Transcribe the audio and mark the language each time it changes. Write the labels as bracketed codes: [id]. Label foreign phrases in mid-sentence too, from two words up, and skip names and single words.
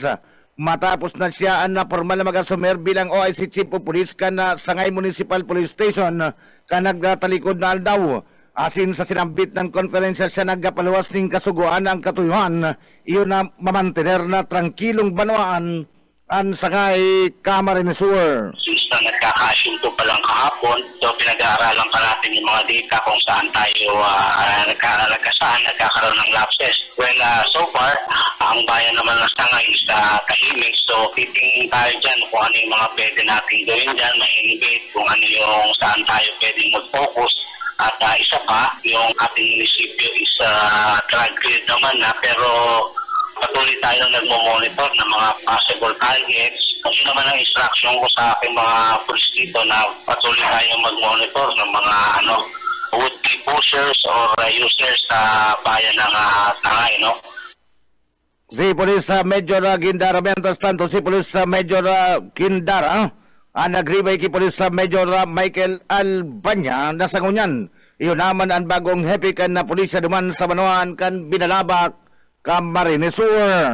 [bik] Matapos na siya ang formal na mag-asumer bilang OIC Chief of Police kan Sangay Municipal Police Station kan nagtalikod na aldaw. Asin sa sinambit ng konferensya siya nagpaluwas ng kasuguan ang katuyuhan iyon na mamantener na tranquilong banwaan ang Sangay Camarines Sur. [tl] Since na nagkakasunto pa lang kahapon, so pinag-aaralan pa natin yung mga data kung saan tayo nagkakaroon ng lapses. Well, [en] so far, [tl] ang bayan naman ng Sangay is tahimik, so titingin tayo dyan kung ano yung mga pwede natin gawin dyan, ma-innovate, kung ano yung saan tayo pwedeng mag-focus. At isa pa, yung ating munisipyo is drug-cleared naman na, pero patuloy tayo nagmo-monitor ng mga [en] possible targets. [tl] Yun naman ang instruction ko sa aking mga pulis dito na patuloy tayo mag-monitor ng mga [en] would-be pushers or users [tl] sa bayan ng Sangay, no? [bik] Si Police Major Gindara, [es] mientras tanto [bik] si Police Major Gindara, nagribay kay Police Major Michael Albanya na sa ngunyan. Iyon naman ang bagong hepe kan na pulisya duman sa Banuan kan Binalabak, Camarines Sur.